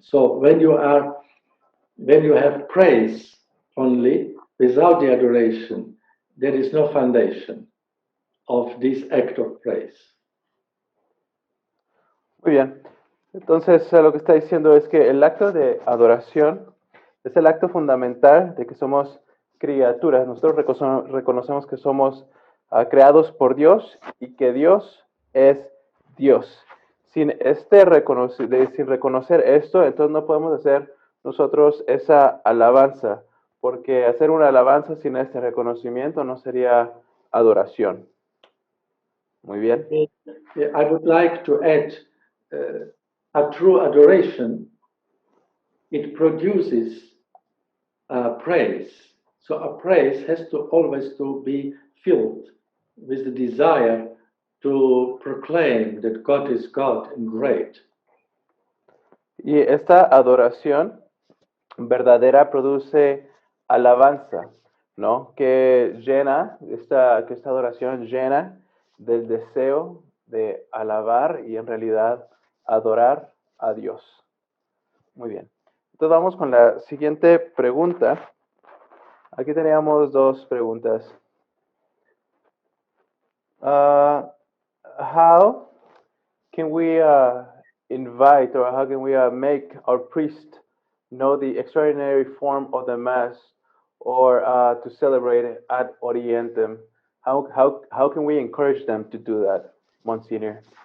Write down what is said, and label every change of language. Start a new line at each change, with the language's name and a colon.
English: So when you have praise only, without the adoration, there is no foundation of this act of praise.
Spanish: Muy bien. Entonces, lo que está diciendo es que el acto de adoración es el acto fundamental de que somos criaturas. Nosotros reconocemos que somos creados por Dios y que Dios es Dios. Sin reconocer esto, entonces no podemos hacer nosotros esa alabanza, porque hacer una alabanza sin este reconocimiento no sería adoración. Muy bien.
English: I would like to add a true adoration. It produces praise. So a praise has to always to be filled with the desire to proclaim that God is God and great.
Spanish: Y esta adoración verdadera produce alabanza. ¿no? Que esta adoración llena del deseo de alabar y en realidad adorar a Dios. Muy bien. Entonces vamos con la siguiente pregunta. Aquí teníamos dos preguntas.
English: How can we invite, or how can we make our priest know the extraordinary form of the Mass, or to celebrate ad orientem? How can we encourage them to do that, Monsignor?